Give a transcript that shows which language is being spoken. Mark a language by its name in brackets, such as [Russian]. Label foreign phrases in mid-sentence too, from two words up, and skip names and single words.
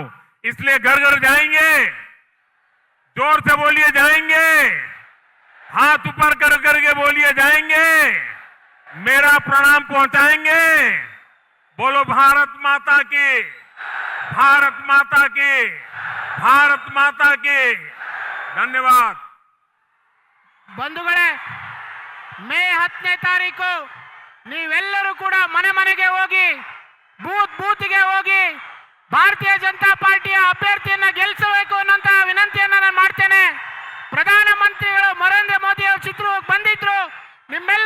[Hindi] इसलिए घर जाएंगे, जोर से बोलिए जाएंगे, हाथ ऊपर करके बोलिए जाएंगे, मेरा प्रणाम पहुंचाएंगे। बोलो भारत माता की, भारत माता की, भारत माता की। धन्यवाद। [Kannada] ಬಂಧುಗಳೇ, ಮೇ 10ನೇ ತಾರೀಕು ನೀವೆಲ್ಲರೂ ಕೂಡ ಮನೆಗೆ ಹೋಗಿ ಬೂತ್ಗೆ ಹೋಗಿ ಭಾರತೀಯ ಜನತಾ ಪಾರ್ಟಿಯ ಅಭ್ಯರ್ಥಿಯನ್ನ ಗೆಲ್ಲಿಸಬೇಕು ಅನ್ನೋಂತ ವಿನಂತಿಯನ್ನ ನಾನು ಮಾಡ್ತೇನೆ. ಪ್ರಧಾನಮಂತ್ರಿಗಳು ನರೇಂದ್ರ ಮೋದಿ ಅವರು ಚಿತ್ರದುರ್ಗಕ್ಕೆ ಬಂದಿದ್ರು, ನಿಮ್ಮ